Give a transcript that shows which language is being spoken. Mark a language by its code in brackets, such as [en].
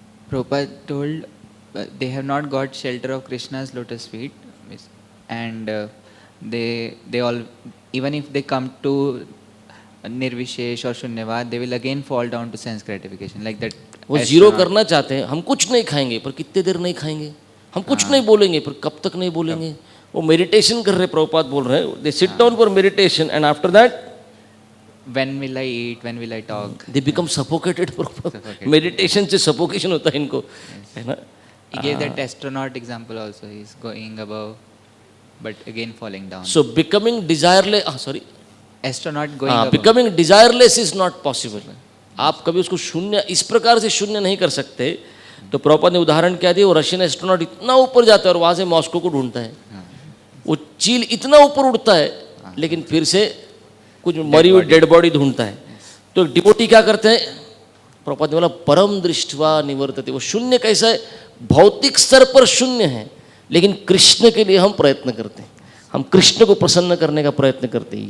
[en] Prabhupada told they have not got shelter of Krishna's lotus feet, and they all, even if they come to Nirvishesh or Shunyavad, they will again fall down to sense gratification, like that. [hi] वो zero करना चाहते हैं, हम कुछ नहीं खाएंगे पर कितने देर नहीं खाएंगे, हम कुछ नहीं बोलेंगे पर कब तक नहीं बोलेंगे, वो मेडिटेशन कर रहे, प्रभुपाद बोल रहे हैं, [en] they sit down for meditation and after that when will I eat, when will I talk, they become suffocated. [hi] Meditation से सफोकेशन होता है इनको, है ना. [en] He gave that astronaut example also. He's going above but again falling down. So becoming desireless, astronaut going above. Becoming desireless is not possible. [hi] आप कभी उसको शून्य इस प्रकार से शून्य नहीं कर सकते. तो प्रभुपाद ने उदाहरण क्या दिया, वो रशियन एस्ट्रोनॉट इतना ऊपर जाता है और वहां से मॉस्को को ढूंढता है, वो चील इतना ऊपर उड़ता है लेकिन फिर से कुछ मरी हुई डेड बॉडी ढूंढता है. तो डिवोटी क्या करते हैं, प्रभुपाद ने बोला [sa] परम दृष्टवा निवर्तते. [hi] वो शून्य कैसा है, भौतिक स्तर पर शून्य है लेकिन कृष्ण के लिए हम प्रयत्न करते हैं, हम कृष्ण को प्रसन्न करने का प्रयत्न करते हैं.